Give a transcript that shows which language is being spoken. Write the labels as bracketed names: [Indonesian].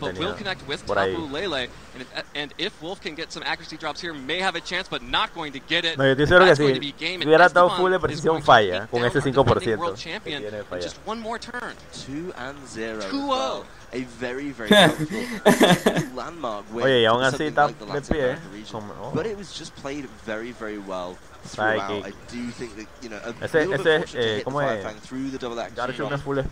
[English] but will connect with Tapu Lele, and if Wolf can get some accuracy drops here, may have a chance, but not going to get it. [Spanish] No, yo estoy seguro que si hubiera estado full de precisión falla con ese 5%. [English] Champion, just 1 more turn. 2-0. 2-0. A very, very comfortable landmark win. [Spanish] Oye, y aún así está de pie. [English] But it was just played very, very well throughout. I do think that, you know, a little bit fortunate to hit the Fire Fang through the double action.